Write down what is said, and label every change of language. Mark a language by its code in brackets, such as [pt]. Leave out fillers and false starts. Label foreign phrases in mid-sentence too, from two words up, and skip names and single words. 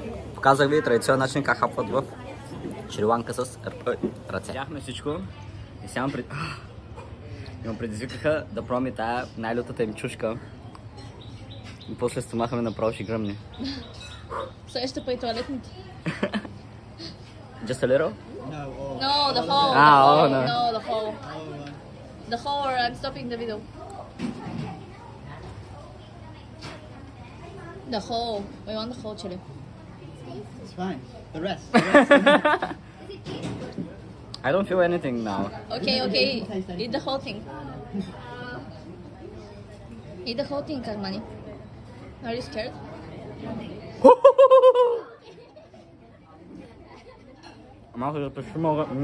[bg] Показах ви традиционен начин как хапват в Шри-Ланка с ръце. Видяхме всичко и сега ме предизвикаха да пробваме тая най-лютата им чушка. И после стомаха ме направо ще гръмни. Сега ще при туалетните. [en] Just a little? No, the whole. No. No, the whole. The whole, or I'm stopping the video. The whole. We want the whole chili. It's fine. The rest. I don't feel anything now. Okay. Eat the whole thing. Eat the whole thing, Karmani. Are you scared? [bg] Малко да пешумога.